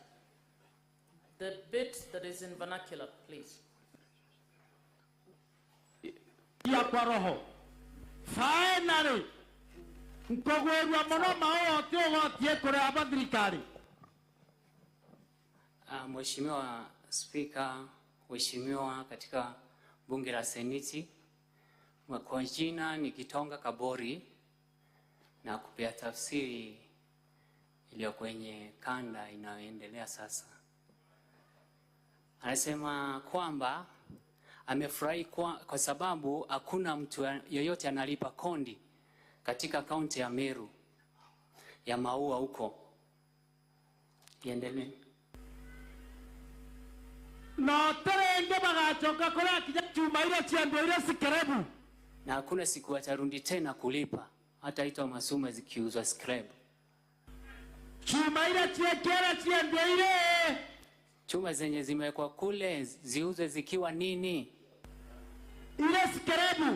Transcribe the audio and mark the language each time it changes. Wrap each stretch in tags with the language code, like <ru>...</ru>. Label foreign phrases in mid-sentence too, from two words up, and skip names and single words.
<en>The bit that is in vernacular, please.</en> <sw>Ya kwa roho.</sw> <mer>Finally, nkogwerwa muno maote ogotie kuria abathirikari.</mer> <sw>Mheshimiwa Spika, Mheshimiwa katika bunge la Seneti, kwa jina ni Kitonga Kabori na kupea tafsiri iliyo kwenye kanda inayoendelea sasa. Anasema kwamba amefurahi kwa sababu hakuna mtu yoyote analipa kondi katika kaunti ya Meru ya maua huko. Iendelee.</sw> <mer>No terenge bagachoka kuria kinya chuma ile chiando ile sikerebu.</mer> <sw>Na hakuna siku watarundi tena kulipa, hata ito masuma zikiuzwa scrap.</sw> <mer>Chuma ile chiekera chiando ile.</mer> <sw>Chuma zenye zimewekwa kule ziuzwe zikiwa nini? Ile scrap.</sw>